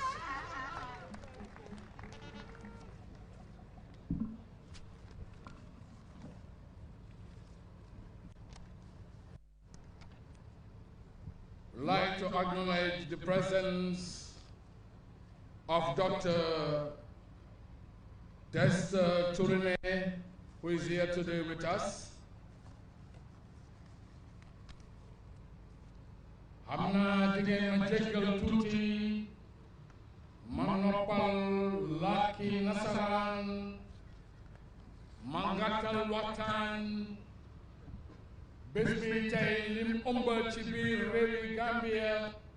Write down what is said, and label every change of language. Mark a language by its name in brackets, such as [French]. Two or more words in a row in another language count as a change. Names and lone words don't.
[English] I'd like to acknowledge the presence of Dr. Testa Tourine, who is here today with us. [Wolof] xam naa di ngeen ma jéggal tuuti ma noppal làkki nasaraan ma ngàttal waxtaan bés bi tey lim ëmb ci biir réewi Gambia